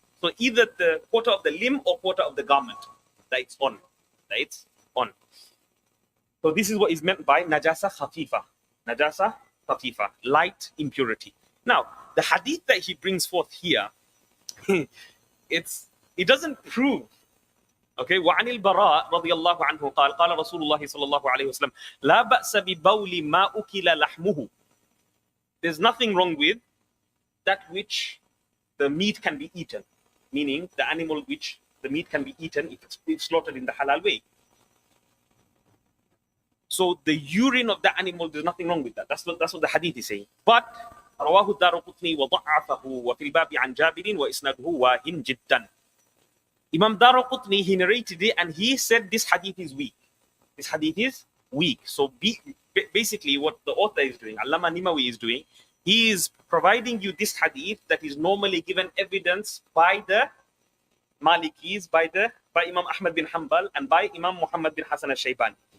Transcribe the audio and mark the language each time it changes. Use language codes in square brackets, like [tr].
[en] So either the quarter of the limb or quarter of the garment that it's on. That it's on. So this is what is meant by najasa khafifa. Najasa khafifa, light impurity. Now, the hadith that he brings forth here, it doesn't prove. [ar] Okay, وعن البراء رضي الله عنه قال قال رسول الله صلى الله عليه وسلم لا بأس ببول ما أكل لحمه. [en] There's nothing wrong with that which the meat can be eaten, meaning the animal which the meat can be eaten if it's slaughtered in the halal way. So the urine of the animal, there's nothing wrong with that. That's what the hadith is saying. [ar] But رواه الدارقطني وضعفه وفي الباب عن جابر وإسناده واهٍ جدا. [en] Imam Daraqutni, he narrated it and he said this hadith is weak. This hadith is weak. So basically what the author is doing, Allama Nimawi is doing, he is providing you this hadith that is normally given evidence by the Malikis, by Imam Ahmad bin Hanbal and by Imam Muhammad bin Hassan al-Shaybani.